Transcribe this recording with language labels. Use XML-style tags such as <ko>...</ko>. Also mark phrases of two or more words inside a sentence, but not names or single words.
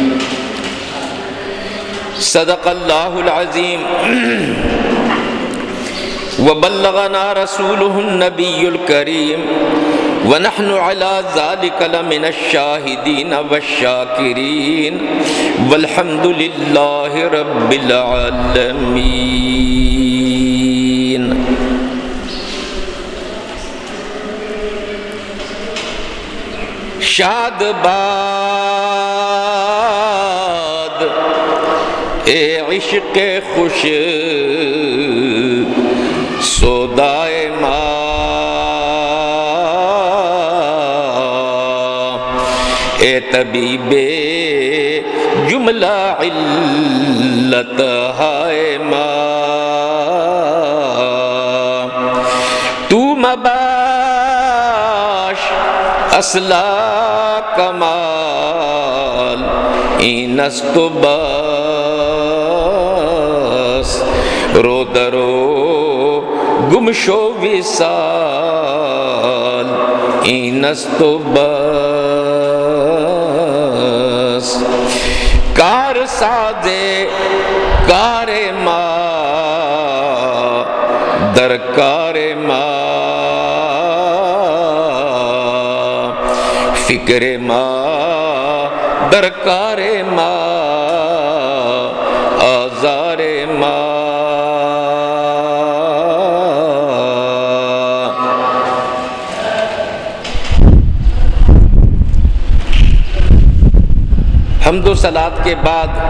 <ar>صدق الله العظيم وبلغنا رسوله النبي الكريم ونحن على ذلك لمن الشاهدين والشاكرين والحمد لله رب</ar> <fa>العالمين شاد باد اے عشق خوش سودائے ماں اے طبیب جملہ علت ہائے ماں تو مباش اصلا کمال اینست بس رو درو گمشو وصال اینست بس کار سازے کار ماں درکار ماں فکر ماں درکار ماں آزار ماں</fa> <ur>حمد و صلات کے بعد</ur>